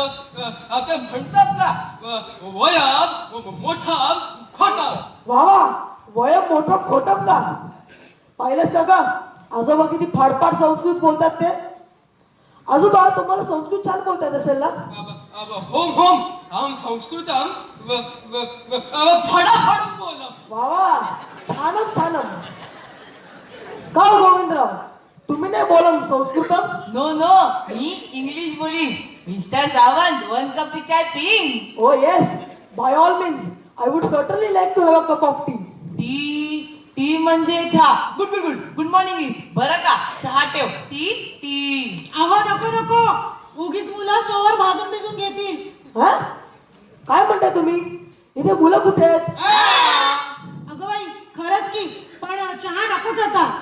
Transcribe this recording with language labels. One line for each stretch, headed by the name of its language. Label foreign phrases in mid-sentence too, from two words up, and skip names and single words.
Marathi: ते म्हणतात ना वयात मोठा खोटा. वा वय मोठं खोटं का? पाहिलंच का ग आजोबा किती फाडफाड संस्कृत बोलतात ते. आजोबा तुम्हाला संस्कृत छान बोलतात असेल ना? होम हम संस्कृतम फडाफड बोलम. वा छानम. का हो गोविंदराव तुम्ही नाही बोलम संस्कृतम? नो मी इंग्लिश बोली. मिस्टर सावंत, 1 cup चाय पिंग.
English: Oh yes, by all means. I would certainly like to have a cup of tea.
Marathi: टी म्हणजे चहा.
English: good morning
Marathi: इज बरं का. चहा ठेव. टी. अहो नको उगीच मुलं स्टोवर भाजून भिजून घेतील. हा काय म्हणताय तुम्ही? इथे मुलं कुठे आहेत? अगं बाई खरंच की पण चहा नकोच आता.